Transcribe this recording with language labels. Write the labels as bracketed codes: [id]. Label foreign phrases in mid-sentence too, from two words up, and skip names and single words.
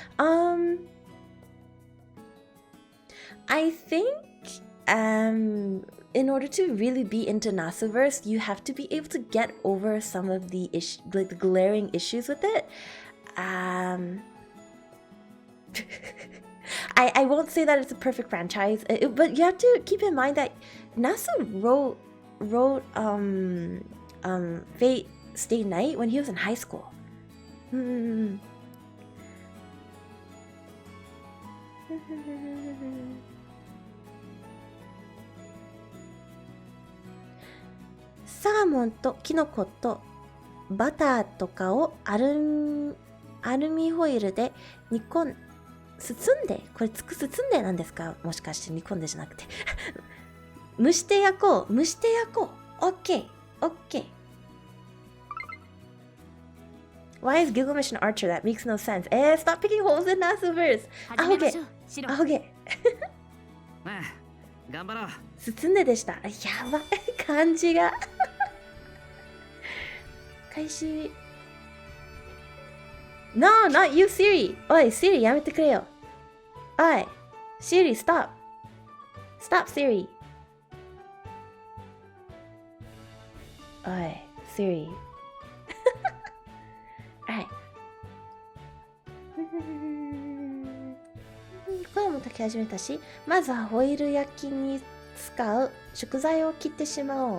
[en] I think in order to really be into Nasuverse, you have to be able to get over some of the the glaring issues with it. I won't say that it's a perfect franchise, but you have to keep in mind that Nasu wrote Fate Stay Night when he was in high school. [ja] サーモンとキノコとバターとかをアルミホイルで煮込ん包んで、これ包んでなんですか？もしかして煮込んでじゃなくて蒸して焼こう。 [en] OK Why is Gilgamesh an archer? That makes no sense. Stop picking holes in Nasuverse. OK [ja] まあ頑張ろう。包んででした。やばい漢字が開始。 [en] No, not you, Siri. [ja] おい、Siri やめてくれよ。おい、Siri, stop. [en] Stop, Siri. [ja] おい、Siri. [en] Alright. [ja] 声も炊き始めたし、まずはホイル焼きに使う食材を切ってしまおう。